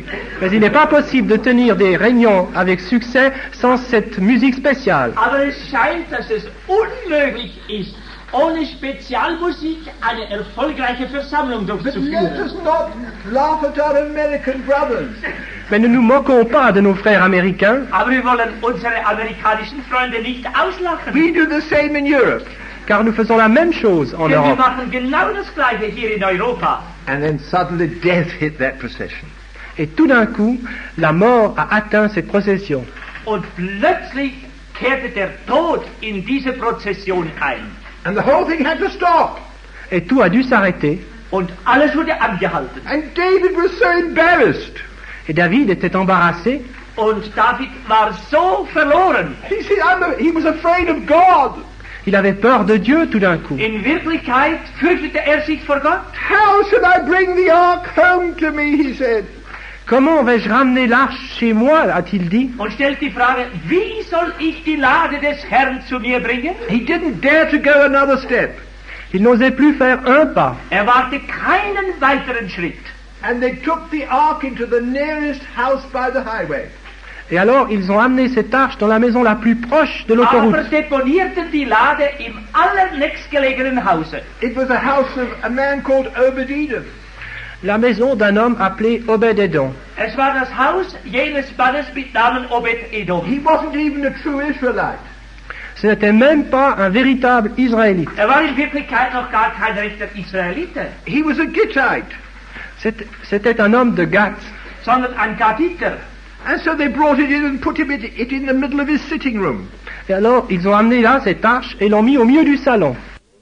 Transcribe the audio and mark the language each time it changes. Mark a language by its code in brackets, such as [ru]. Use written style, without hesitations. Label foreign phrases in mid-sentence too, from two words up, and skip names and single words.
[fr] Mais il n'est pas possible de tenir des réunions avec succès sans cette musique spéciale. [de] Aber es scheint, dass es unmöglich ist, ohne Spezialmusik eine erfolgreiche Versammlung [en] But let [de] durchzuführen. [en] us not laugh at our American brothers. [fr] Mais ne nous moquons pas de nos frères américains. [de] Aber wir wollen unsere amerikanischen Freunde nicht auslachen. [en] We do the same in Europe. [fr] Car nous faisons la même chose en [de] Denn wir [fr] Europe. [de] machen genau das Gleiche hier in Europa. [en] And then suddenly death hit that procession. [fr] Et tout d'un coup, la mort a atteint cette procession. [de] Und plötzlich kehrte der Tod in diese Prozession ein. [en] And the whole thing had to stop. [fr] Et tout a dû s'arrêter. [de] Und alles wurde angehalten. [en] And David was so embarrassed. [fr] Et David était embarrassé. [de] Und David war so verloren. [en] He said, he was afraid of God. [fr] Il avait peur de Dieu tout d'un coup. [de] In Wirklichkeit fürchtete sich vor Gott. [en] How should I bring the ark home to me, he said. [fr] Comment vais-je ramener l'arche chez moi, a-t-il dit. [de] Und stellt die Frage, wie soll ich die Lade des Herrn zu mir bringen? [en] He didn't dare to go another step. [fr] Il n'osait plus faire un pas. [de] Er wagte keinen weiteren Schritt. [en] And they took the ark into the nearest house by the highway. [fr] Et alors, ils ont amené cette arche dans la maison la plus proche de l'autoroute. [de] Aber deponierten die Lade im allernächstgelegenen Hause. [en] It was a house of a man called Obed-Edom. [fr] La maison d'un homme appelé Obed-Edom. [de] Es war das Haus jenes Mannes mit Namen Obed-Edom. [en] He wasn't even a true Israelite. [fr] Ce n'était même pas un véritable Israélite. [de] Er war in Wirklichkeit noch gar kein rechter Israelite, [en] He was a Gittite. [fr] C'était un homme de Gath. [de] sondern ein Gaditer. [en] And so they brought it in and put it in the middle of his sitting room. [fr] Et alors, ils ont amené là cette arche et l'ont mis au milieu du salon.